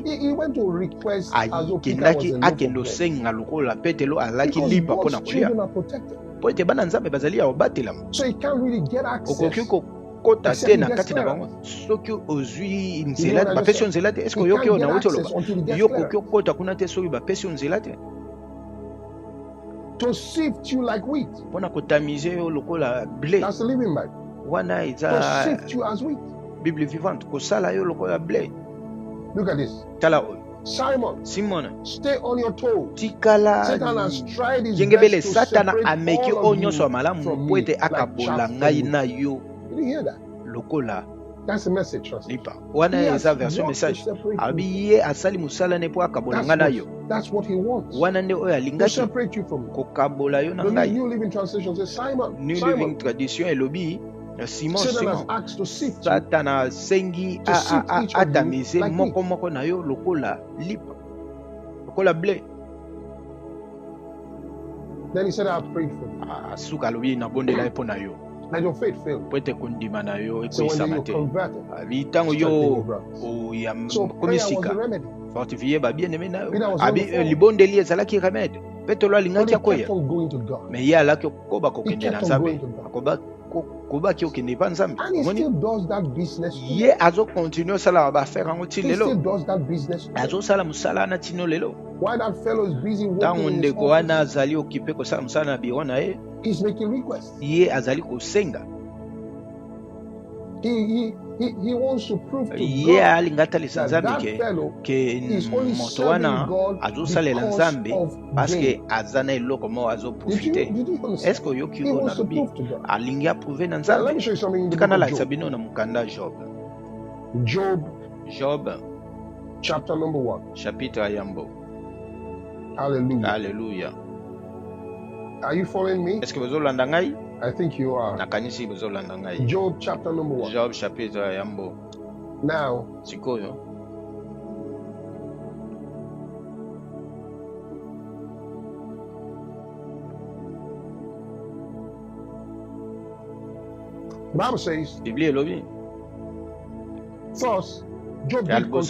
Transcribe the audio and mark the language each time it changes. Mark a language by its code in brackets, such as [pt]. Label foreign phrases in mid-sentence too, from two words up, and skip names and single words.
[en] He went to request as though Peter was [ln] ayikendaki [en] a loaf of [ln] akendo [en] bread. [ln] senga lokola Petelo alaki [en] Because [ln] lipa mpona [en] God's [ln] kolia. [en] children are protected. [ln] Po ete bana nzambe bazali ya obatela. [en] So he can't really get access. [ln] Okoki kokota [en] Except [ln] te [en] he [ln] na [en] gets [ln] kati na bango. [en] clearance. [ln] Soki ozwi [en] You know [ln] nzela [en] what I just [ln] bapesi yo [en] said? [ln] nzela te. Esko [en] He [ln] yoki [en] can't [ln] oyo [en] get [ln] nauti [en] access [ln] oloba. [en] until he gets [ln] Yo koki [en] clearance. [ln] okota kuna te soki bapesi yo nzela te. [en] To sift you like wheat. [ln] Mpona kotamize yo lokola blé. [en] That's the living Bible. [ln] Wana [en] To [ln] eza [en] sift you as wheat. [fr] Bible vivante. [ln] Kosala yo lokola blé. [en] Look at this. [ln] Tala oyo. [en] Simon, Simon. stay on your toes. [ln] Tikala [en] Satan has tried his [ln] yengebele [en] best to [ln] Satana [en] separate [ln] ameki [en] all [ln] o [en] of [ln] nyonso [en] you [ln] ya malamu [en] from [ln] po [en] me, [ln] ete [en] like [ln] akabola [en] chaff [ln] ngai [en] from [ln] na [en] wheat. [ln] yo [en] Did you hear that? [ln] lokola [en] That's the message translation. [ln] lipa. Wana [en] He has [ln] eza version [en] worked to [ln] message. [en] separate you. [ln] Abi ye asali musala ne po akabola ngai na yo. [en] That's what he wants. [ln] Wana nde oyo [en] To [ln] alingaki [en] separate you from me. [ln] kokabola yo na [en] The [ln] ngai. [en] New Living Translation says, Simon, [ln] New Simon, Living Tradition elobi Simon [en] Satan has Simon asked to sift you. [ln] Satana sengi [en] To sift each of you [ln] atamise [en] like [ln] moko moko na yo lokola lipa lokola blé. [en] Then he said, I have prayed for you. [ln] Suka alobi na bondela ye mpo na yo [en] And your faith failed. [ln] po ete kondima na yo [en] So when [ln] ekoyisama [en] you [ln] te. [en] converted, [ln] Abi ntango [en] strengthen your [ln] yo [en] brothers. So prayer was the [ln] komisika [en] remedy. [ln] fortifie babien-aimé na yo. [en] Peter was [ln] Abi [en] on the phone. [ln] libondeli ezalaki remede. Petelo [en] But [ln] alingaki [en] he [ln] akoya. [en] kept on going to God. [ln] Me ye alaki okoba [en] He [ln] kokende na [en] kept on [ln] nzambe. [en] going to God. [ln] Akobaki okende pa nzambe. [en] And he [ln] Omoni? [en] still does that business today. [ln] Ye azokontinue osala bafere yango ti [en] He still [ln] lelo. [en] does that business today. [ln] Azosala mosala wana tino lelo. [en] While that fellow is busy working [ln] Ntango [en] in his [ln] ndeko wana [en] office, [ln] azali okipe kosala mosala na biro na ye, [en] he's making requests. [ln] ye azali kosenga. [en] He wants to prove to [ln] Ye [en] God [ln] alinga atalisa [en] that [ln] nzambe [en] that fellow [ln] ke [en] is only [ln] moto [en] serving [ln] wana [en] God [ln] azosalela [en] because [ln] nzambe [en] of [ln] paske [en] gain. [ln] aza na eloko moko azoprofite. [en] Did you understand? [ln] Eske oyoki [en] He [ln] oyo [en] wants to [ln] nalobi [en] prove to God. [ln] alingi aprouve na [en] Now, let [ln] nzambe? [en] me show you something in the [ln] Tika [en] book of [ln] nalakisa [en] Job. [ln] bino na mokanda Job. Job [en] Chapter number 1. [ln] chapitre ya yambo. [en] Hallelujah. [ln] Haleluya. [en] Are you following me? [ln] Eske bozolanda ngai? [en] I think you are. [ln] Nakanisi bozolanda ngai. [en] Job chapter number 1. [ln] Job chapitre ya yambo. [en] Now, [ln] Sikoyo [en] the Bible says, [ln] Biblia elobi [en] thus, Job [ln] Ya [en] did [ln] liboso.